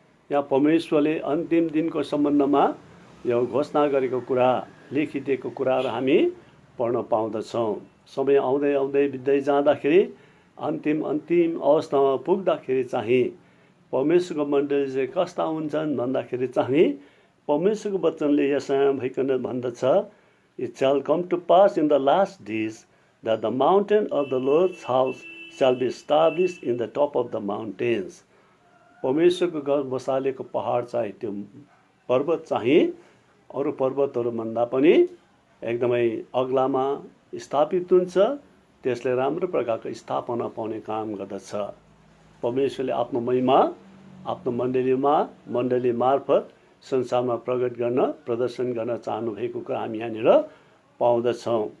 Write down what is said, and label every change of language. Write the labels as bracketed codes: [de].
[ne] यहाँ परमेश्वरले अन्तिम दिनको सम्बन्धमा यो घोषणा गरेको कुरा लेखिदिएको कुराहरू हामी पढ्न पाउँदछौँ। समय आउँदै आउँदै बित्दै जाँदाखेरि अन्तिम अवस्थामा पुग्दाखेरि चाहिँ परमेश्वरको मण्डली चाहिँ कस्ता हुन्छन् भन्दाखेरि चाहिँ परमेश्वरको वचनले यशायामा भइकन भन्दछ, [en] It shall come to pass in the last days that the mountain of the Lord's house shall be established in the top of the mountains। [ne] परमेश्वरको घर बसालेको पहाड चाहिँ त्यो पर्वत चाहिँ अरू पर्वतहरूभन्दा पनि एकदमै अग्लामा स्थापित हुन्छ। त्यसले राम्रो प्रकारको स्थापना पाउने काम गर्दछ। परमेश्वरले आफ्नो महिमा आफ्नो मण्डली मार्फत संसारमा प्रदर्शन गर्न चाहनु भएको कुरा हामी यहाँनिर पाउँदछौँ।